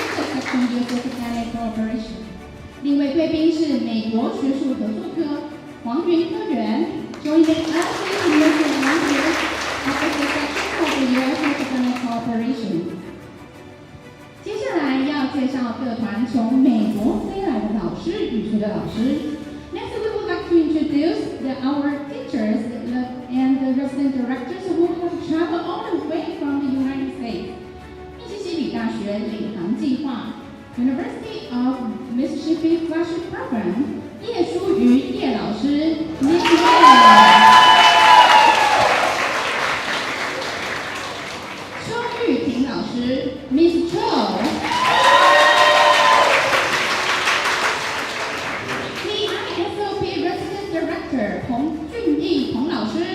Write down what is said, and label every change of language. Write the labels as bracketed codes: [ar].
[en] Section Youth Academic Cooperation. [zh] 另一位贵宾是美国学术合作科黄云科员 ， [en] Joining us is Mr. Andrew of the Section of the U.S. Academic Cooperation. [zh] 接下来要介绍各团从美国飞来的老师与学的老师。 [en] Next, we would like to introduce our teachers and the resident directors who have traveled all the way from the United States. [zh] 密西西比大学领航计划 University of Mississippi Fellowship Program 叶淑瑜叶老师 Miss Wang 邱玉婷老师 Miss Cho CISOP Resident Director 彭俊义彭老师